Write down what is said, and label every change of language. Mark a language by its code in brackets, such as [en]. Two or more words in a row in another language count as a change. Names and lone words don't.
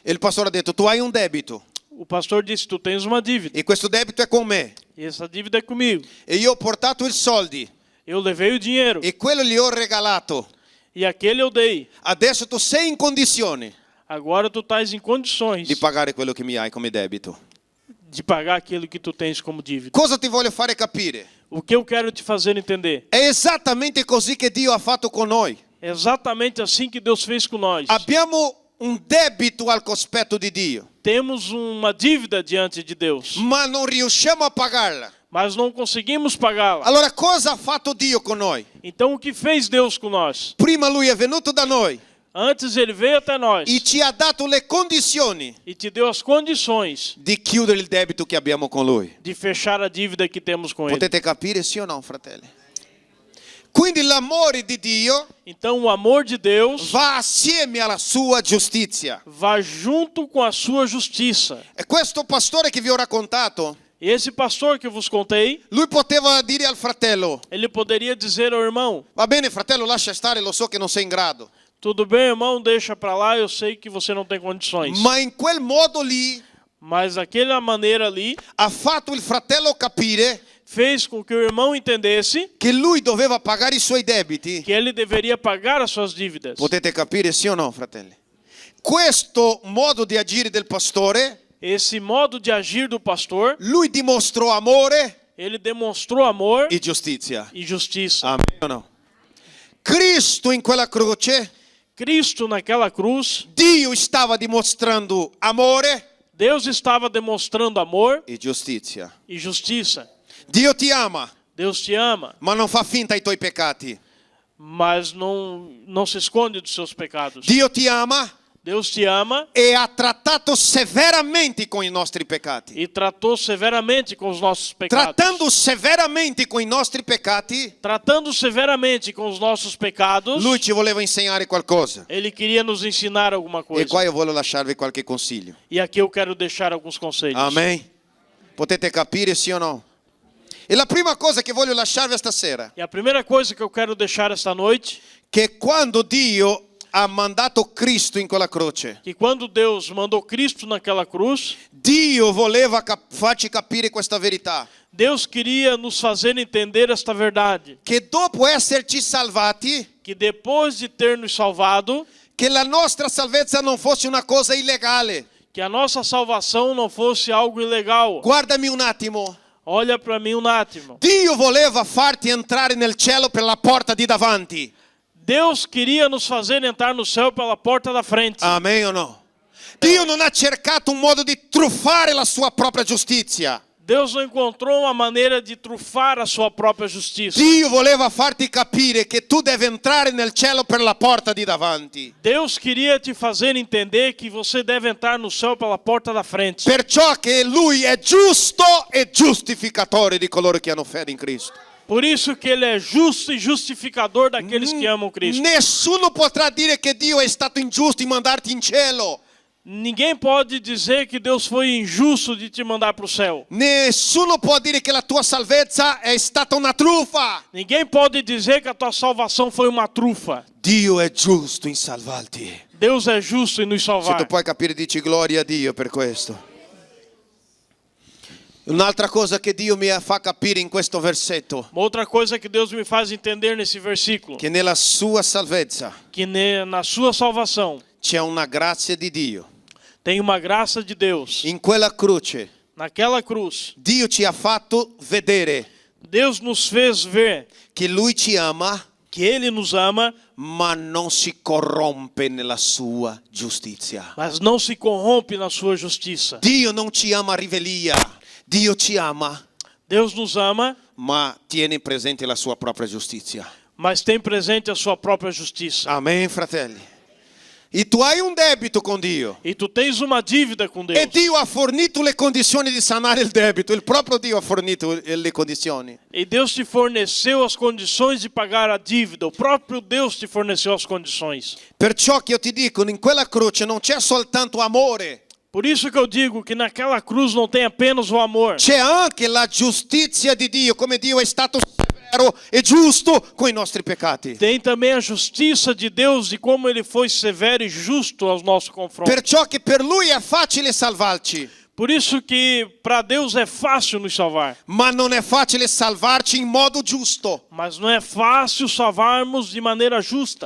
[it] E il pastore ha detto, tu hai un debito [pt] O pastor disse, tu tens uma dívida [it] e questo debito è con me. [pt] e essa dívida é comigo. [it] E io ho portato i soldi [pt] Eu levei o dinheiro [it] e quello gli ho regalato. [pt] e aquele eu dei. [it] Adesso tu sei in condizione [pt] Agora tu estás em condições [it] di pagare quello che mi hai come debito. [pt] de pagar aquilo que tu tens como dívida. [it] Cosa ti voglio fare capire? [pt] O que eu quero te fazer entender? [it] È esattamente così che Dio ha fatto con noi. [pt] É exatamente assim que Deus fez com nós. [it] Abbiamo un debito al cospetto di Dio, [pt] Temos uma dívida diante de Deus, [it] ma non riusciamo a pagarla. [pt] mas não conseguimos pagá-la. [it] Allora cosa ha fatto Dio con noi? [pt] Então o que fez Deus com nós? [it] Prima lui è venuto da noi [pt] Antes ele veio até nós [it] e ci ha dato le condizioni [pt] e te deu as condições [it] di chiudere il debito che abbiamo con lui. [pt] de fechar a dívida que temos com ele. [it] Potete capire, sì o no, fratelli? Quindi l'amore di Dio [pt] Então o amor de Deus [it] va assieme alla sua giustizia. [pt] vai junto com a sua justiça. [it] E questo pastore che vi ho raccontato [pt] E esse pastor que eu vos contei, [it] lui poteva dire al fratello: [pt] ele poderia dizer ao irmão: [it] va bene fratello, lascia stare, lo so che non sei in grado. [pt] tudo bem, irmão, deixa pra lá, eu sei que você não tem condições. [it] Ma in quel modo lì [pt] Mas aquela maneira ali [it] ha fatto il fratello capire [pt] fez com que o irmão entendesse [it] che lui doveva pagare i suoi debiti. [pt] que ele deveria pagar as suas dívidas. [it] Potete capire, sì o no, fratelli? Questo modo di agire del pastore, [pt] Esse modo de agir do pastor, [it] lui dimostrò amore [pt] ele demonstrou amor [it] e giustizia. [pt] e justiça. [it] Amen o no? Cristo in quella croce, [pt] Cristo naquela cruz, [it] Dio stava dimostrando amore [pt] Deus estava demonstrando amor [it] e giustizia. [pt] e justiça. [it] Dio ti ama, [pt] Deus te ama, [it] ma non fa finta ai tuoi peccati. [pt] mas não se esconde dos seus pecados. [it] Dio ti ama [pt] Deus te ama [it] e ha trattato severamente con i nostri peccati. [pt] e tratou severamente com os nossos pecados. [it] Trattando severamente con i nostri peccati, [pt] Tratando severamente com os nossos pecados, [it] lui ci voleva insegnare qualcosa. [pt] ele queria nos ensinar alguma [it] E [pt] coisa. [it] qua io voglio lasciarvi qualche consiglio. [pt] E aqui eu quero deixar alguns conselhos. [it] Amen. Potete capire, sì o no? E la prima cosa che voglio lasciarvi stasera, [pt] E a primeira coisa que eu quero deixar esta noite, [it] che quando Dio ha mandato Cristo in quella croce, [pt] que quando Deus mandou Cristo naquela cruz, [it] Dio voleva farci capire questa verità, [pt] Deus queria nos fazer entender esta verdade, [it] che dopo esserci salvati, [pt] que depois de ter nos salvado, [it] che la nostra salvezza non fosse una cosa illegale. [pt] que a nossa salvação não fosse algo ilegal. [it] Guardami un attimo. [pt] Olha para mim um attimo. [it] Dio voleva farti entrare nel cielo per la porta di davanti. [pt] Deus queria nos fazer entrar no céu pela porta da frente. [it] Amen o no? Dio non ha cercato un modo di truffare la sua propria giustizia. [pt] Deus não encontrou uma maneira de trufar a sua própria justiça. [it] Dio voleva farti capire che tu devi entrare nel cielo per la porta di davanti. [pt] Deus queria te fazer entender que você deve entrar no céu pela porta da frente. [it] Perciò che Lui è giusto e giustificatore di coloro che hanno fede in Cristo. [pt] Por isso que ele é justo e justificador daqueles que amam Cristo. [it] Nessuno potrà dire che Dio è stato ingiusto in mandarti in cielo. [pt] Ninguém pode dizer que Deus foi injusto de te mandar para o céu. [it] Nessuno può dire che la tua salvezza è stata una truffa. [pt] Ninguém pode dizer que a tua salvação foi uma trufa. [it] Dio è giusto in salvarti. [pt] Deus é justo em nos [it] Se tu [pt] salvar. [it] puoi capire, dici gloria a Dio per questo. Un'altra cosa che Dio mi fa capire in questo versetto, [pt] Uma outra coisa que Deus me faz entender nesse versículo, [it] che nella sua salvezza [pt] que na sua salvação [it] c'è una grazia di Dio. [pt] tem uma graça de Deus. [it] In quella croce [pt] Naquela cruz, [it] Dio ci ha fatto vedere [pt] Deus nos fez ver [it] che Lui ci ama, [pt] que Ele nos ama, [it] ma non si corrompe nella sua giustizia. [pt] mas não se corrompe na sua justiça. [it] Dio non ci ama a rivelia, Dio ci ama, [pt] Deus nos ama, [it] ma tiene presente la sua propria giustizia. [pt] mas tem presente a sua própria justiça. [it] Amen, fratelli. E tu hai un debito con Dio. [pt] E tu tens uma dívida com Deus. [it] E Dio ha fornito le condizioni di sanare il debito. Il proprio Dio ha fornito le condizioni. [pt] E Deus te forneceu as condições de pagar a dívida. O próprio Deus te forneceu as condições. [it] Perciò che io ti dico, in quella croce non c'è soltanto amore, [pt] Por isso que eu digo que naquela cruz não tem apenas o amor. [it] c'è anche la giustizia di Dio, come Dio è stato severo e giusto con i nostri peccati. [pt] Tem também a justiça de Deus e como Ele foi severo e justo aos nossos confrontos. [it] Perciò che per Lui è facile salvarci, [pt] Por isso que para Deus é fácil nos salvar. [it] ma non è facile salvarci in modo giusto. [pt] Mas não é fácil salvarmos de maneira justa.